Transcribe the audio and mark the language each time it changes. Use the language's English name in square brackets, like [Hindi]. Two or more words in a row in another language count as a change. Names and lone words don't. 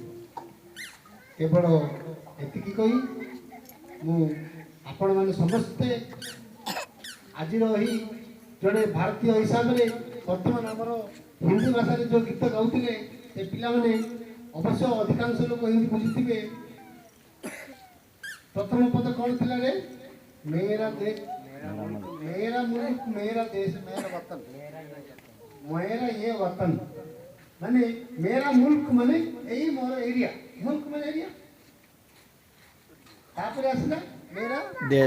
[Odia] କେବଳ ଏତିକି କହି ମୁଁ ଆପଣମାନେ ସମସ୍ତେ ଆଜିର ଏହି ଜଣେ ଭାରତୀୟ ହିସାବରେ ବର୍ତ୍ତମାନ ଆମର ହିନ୍ଦୀ ଭାଷାରେ ଯେଉଁ ଗୀତ ଗାଉଥିଲେ ସେ ପିଲାମାନେ ଅବଶ୍ୟ ଅଧିକାଂଶ ଲୋକ ହିନ୍ଦୀ ବୁଝୁଥିବେ। ପ୍ରଥମ ପଦ କ'ଣ ଥିଲା ରେ? [Hindi] मेरा देश मेरा मुल्क मेरा देश मेरा वतन, मेरा ये वतन माने मेरा मुल्क माने यही मोर एरिया, मुल्क माने एरिया, [Odia] ତାପର ଆସଲା [Hindi] मेरा देश